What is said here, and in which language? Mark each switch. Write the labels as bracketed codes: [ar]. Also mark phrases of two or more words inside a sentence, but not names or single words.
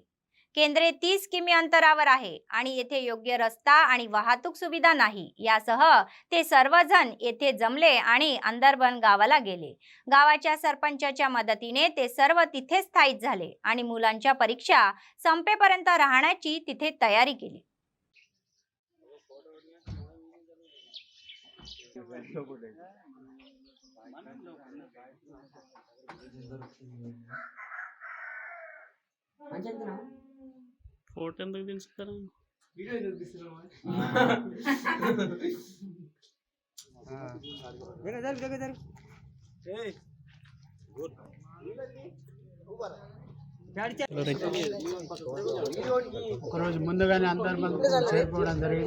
[mr] केंद्रे 30 किमी अंतरावर आहे आणि येथे योग्य रस्ता आणि वाहतूक सुविधा नाही. यासह ते सर्वजण येथे जमले आणि अंदरबन गावाला गेले. गावाच्या सरपंचाच्या मदतीने ते सर्व तिथे स्थायिक झाले आणि मुलांच्या परीक्षा संपेपर्यंत राहण्याची तिथे तयारी केली. [te] ఫోటో ఎందుకు తీసుకురా ఒకరోజు ముందుగానే అందరు మంది చేరుకోవడం జరిగింది.